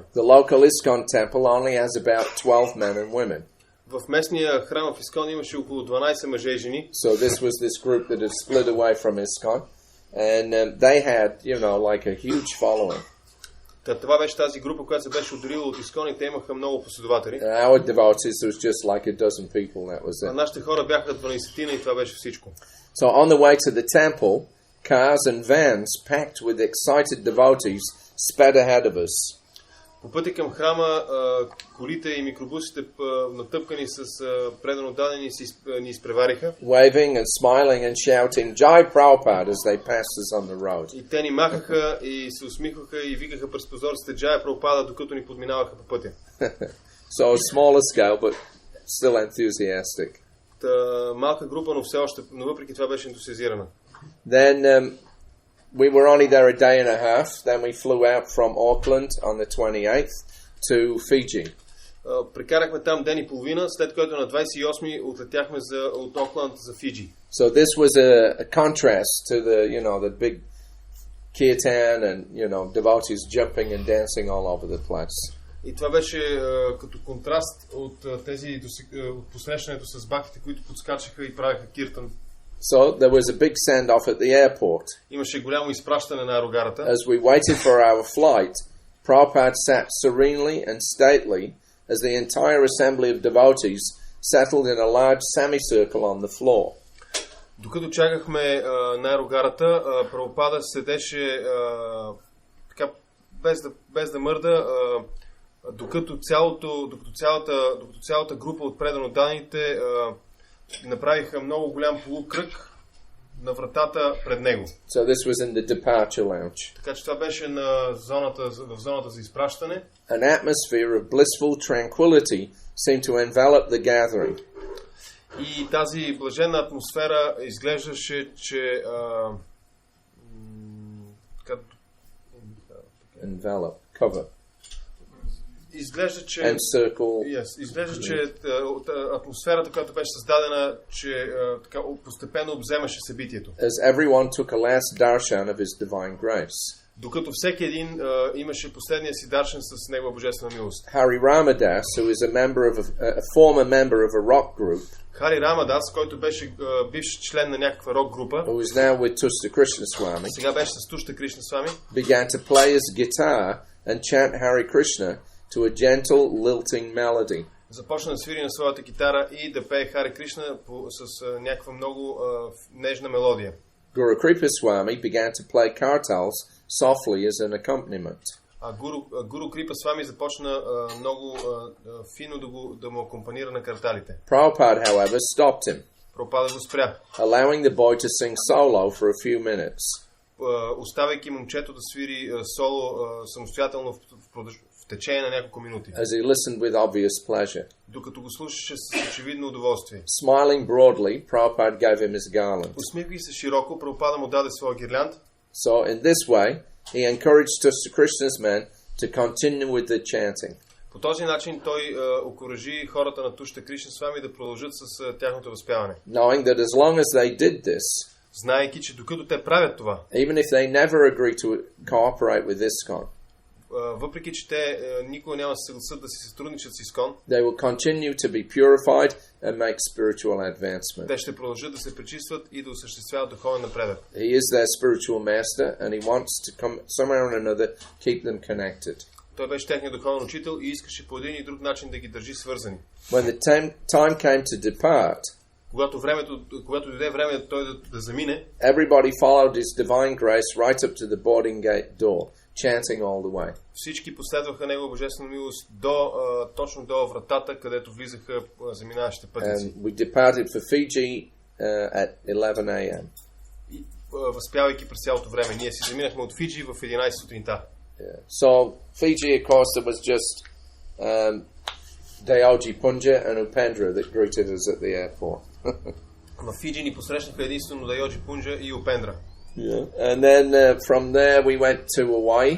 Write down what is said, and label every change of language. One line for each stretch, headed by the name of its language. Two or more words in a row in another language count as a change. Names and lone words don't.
English: The local ISKCON temple only has about 12 men and women.
Bulgarian: В местния храм в Искон имаше около 12 мъже и жени.
English: So this was this group that had split away from ISKCON, and they had, you know, like a huge following.
Bulgarian: Това беше тази група, която се беше отделила от Искон и те имаха много последователи.
English: Our devotees was just like a dozen people, that was it.
Bulgarian: Нашите хора бяха 12 и това беше всичко.
English: So on the way to the temple, cars and vans packed with excited devotees sped ahead of us.
Bulgarian: По пътя към храма, колите и микробусите, натъпкани с преданодадени, ни изпревариха.
English: Waving and smiling and shouting, Jai Prabhupada, as they passed us on the road.
Bulgarian: И те ни махаха и се усмихваха и викаха през прозорците Джая Прабхупада, докато ни подминаваха по пътя.
English: So a smaller scale, but still enthusiastic.
Bulgarian: Малка група, но въпреки това беше ентусиазирана.
English: Then we were only there a day and a half. Then we flew out from Auckland on the 28th to Fiji.
Bulgarian: Прекарахме там ден и половина, след което на 28 отлетяхме от Окланд за Фиджи.
English: So this was a contrast to the big kirtan and devotees jumping and dancing all over the place.
Bulgarian: И това беше като контраст от от посрещането с бхактите, които подскачаха и правеха киртан.
English: So there was a big send-off at the airport.
Bulgarian: Имаше голямо изпращане на аерогарата.
English: As we waited for our flight, Prabhupada sat serenely and stately as the entire assembly of devotees settled in a large semicircle on the floor.
Bulgarian: Докато чакахме на аерогарата, Прабхупада седеше така без да мърда, докато цялата група от преданодданите направиха много голям полукръг на вратата пред него.
English: So this was in the departure lounge.
Bulgarian: Така че това беше в зоната за изпращане.
English: An atmosphere of blissful tranquility seemed to envelop the gathering.
Bulgarian: И тази блаженна атмосфера изглеждаше, че
English: envelop, cover.
Bulgarian: Изглежда, че атмосферата, която беше създадена, че постепенно обземаше събитието.
English: As everyone took a last darshan of his divine grace.
Bulgarian: Докато всеки един имаше последния си даршен с негова божествена милост.
English: Хари Ramadas, who is a former member of a rock group,
Bulgarian: Хари Рамадас, който беше бивш член на някаква рок група,
English: who is now with Tushta Krishnaswamy,
Bulgarian: сега беше с Тушта Кришнасвами,
English: began to play his guitar and chant Hare Krishna to a gentle, lilting melody.
Bulgarian: Започна да свири на своята китара и да пее Хари Кришна с някаква много нежна мелодия.
English: Guru Kripaswamy began to play kartals softly as an accompaniment.
Bulgarian: А Гуру Крипа Свами започна много фино да му акомпанира на карталите.
English: Prabhupada, however, stopped him,
Bulgarian: Прабхупада го спря,
English: allowing the boy to sing solo for a few minutes.
Bulgarian: оставяйки момчето да свири соло самостоятелно в течение на няколко минути.
English: As he listened with obvious pleasure.
Bulgarian: Докато го слушаше с очевидно удоволствие.
English: Smiling broadly, Prabhupada gave him his garland.
Bulgarian: Усмихвайки се широко, Прабхупада му даде своя гирлянд.
English: So in this way, he encouraged Tushta Krishna's men to continue with the chanting.
Bulgarian: По този начин той окуражи хората на Тушта Кришнасвами да продължат с тяхното възпяване.
English: Knowing that as long as they did this,
Bulgarian: знаейки, че докато те правят това,
English: even if they never agree to cooperate with ISKCON,
Bulgarian: въпреки че те никога няма да се съгласят да си сътрудничат с ИСКОН,
English: they will continue to be purified and make spiritual advancement.
Bulgarian: Те ще продължат да се пречистват и да осъществяват духовен напредък.
English: He is their spiritual master and he wants to come somehow or another keep them connected.
Bulgarian: Той беше техният духовен учител и искаше по един и друг начин да ги държи свързани.
English: When the time came to depart,
Bulgarian: когато дойде време той да замине,
English: everybody followed his divine grace right up to the boarding gate door, chanting all the way.
Bulgarian: Всички последваха негова божествена милост точно до вратата, където влизаха заминаващите пътници.
English: And we departed for Fiji at 11 a.m.
Bulgarian: И възпявайки през цялото време, ние си заминахме от Фиджи в 11 сутринта.
English: Yeah. So Fiji, of course, there was just Dayoji Punja and Upendra that greeted us at the airport.
Bulgarian: В Фиджи ни посрещнаха единствено Дайоджи Пунджа и Упендра.
English: Yeah. And then from there we went to Hawaii.